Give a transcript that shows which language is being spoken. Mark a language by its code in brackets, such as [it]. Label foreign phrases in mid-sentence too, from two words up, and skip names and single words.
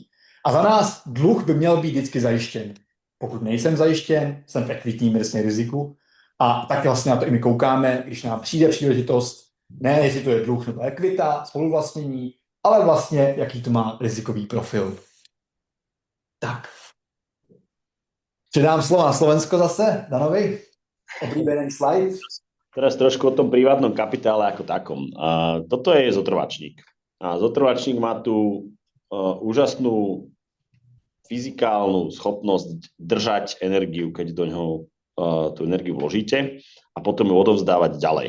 [cs] A za nás dluh by měl být vždycky zajištěn. Pokud nejsem zajištěn, jsem v ekvitním riziku a tak vlastně na to i my koukáme, když nám přijde příležitost, ne jestli to je dluh nebo ekvita, spoluvlastnění, ale vlastně jaký to má rizikový profil. Tak. Předám slovo na Slovensko zase, Danovi. Oblíbený slide. [sk] Teraz trošku o tom privátnom kapitále ako takom. Toto je zotrvačník. A zotrvačník má tú úžasnú fyzikálnu schopnosť držať energiu, keď do ňoho tú energiu vložíte a potom ju odovzdávať ďalej.